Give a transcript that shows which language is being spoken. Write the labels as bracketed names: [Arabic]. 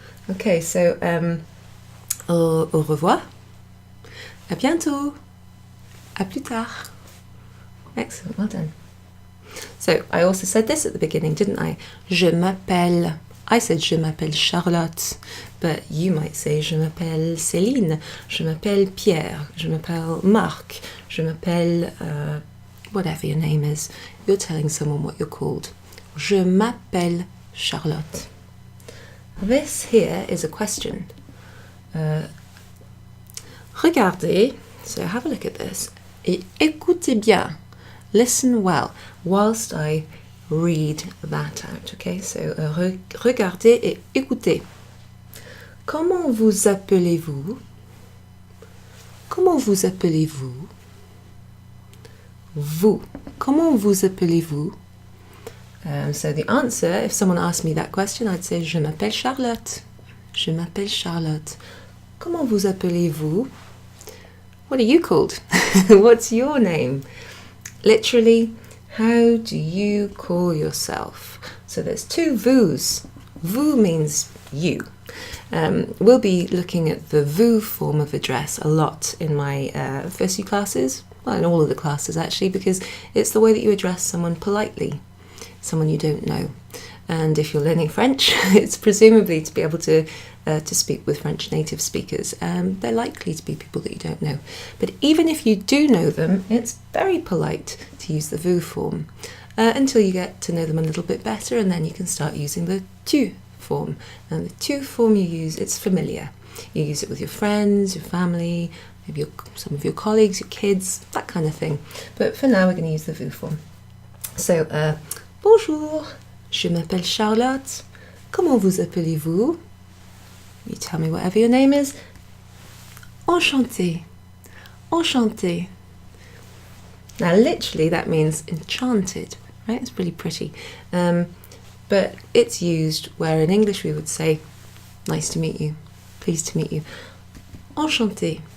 [French] Okay, so au revoir, à bientôt, à plus tard. [English] Excellent, well done. So I also said this at the beginning, didn't I? [French] Je m'appelle. [English] I said [French] je m'appelle Charlotte, [English] but you might say je m'appelle Céline, je m'appelle Pierre, je m'appelle Marc, je m'appelle whatever your name is. You're telling someone what you're called. [French] Je m'appelle Charlotte. [English] This here is a question. Regardez, so have a look at this, [French] et écoutez bien, [English] listen well, whilst I read that out, okay? [French] So, regardez et écoutez. Comment vous appelez-vous? Comment vous appelez-vous? Vous. Comment vous appelez-vous? [English] So the answer, if someone asked me that question, I'd say [French] je m'appelle Charlotte. Je m'appelle Charlotte. Comment vous appelez-vous? [English] What are you called? What's your name? Literally, how do you call yourself? So there's two vous. Vous means you. We'll be looking at the vous form of address a lot in my first few classes, well, in all of the classes actually, because it's the way that you address someone politely, someone you don't know. And if you're learning French, it's presumably to be able to speak with French native speakers. They're likely to be people that you don't know. But even if you do know them, it's very polite to use the vous form until you get to know them a little bit better, and then you can start using the tu form. And the tu form you use, it's familiar. You use it with your friends, your family, maybe some of your colleagues, your kids, that kind of thing. But for now, we're going to use the vous form. [French] So, bonjour, je m'appelle Charlotte. Comment vous appelez-vous? [English] You tell me whatever your name is. [French] Enchantée. Enchantée. [English] Now, literally, that means enchanted, right? It's really pretty. But it's used where in English we would say, nice to meet you, pleased to meet you. [French] Enchantée.